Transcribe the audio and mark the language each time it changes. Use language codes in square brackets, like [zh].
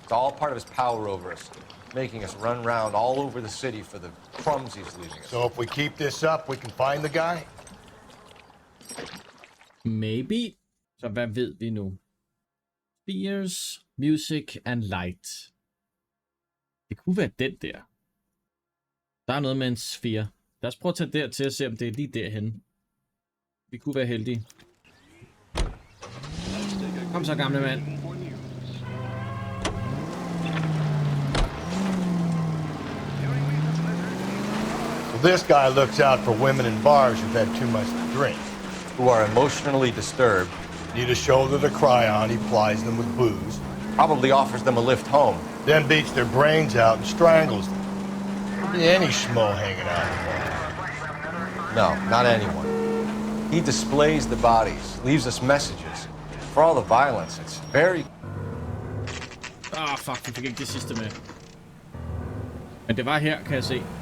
[en] It's all part of his power over us, making us run round all over the city for the crumbs he's leaving us. So if we keep this up, we can find the guy? [da] Maybe. Så hvad ved vi nu? [en] Spheres, music and light. [da] Det kunne være den der. Der er noget med en sfære. Lad os prøve at tage dertil og se, om det er lige derhen. Vi kunne være heldige. Kom så, gamle mand. [en] So this guy looks out for women in bars who've had too much to drink. Who are emotionally disturbed. Need a shoulder to cry on, he plies them with booze. Probably offers them a lift home. Then beats their brains out and strangles them. Could be any schmo hanging out in the bar. No, not anyone. He displays the bodies, leaves us messages. For all the violence, it's very... [da] Fuck, vi fik ikke det sidste med. Men det var her, kan jeg se.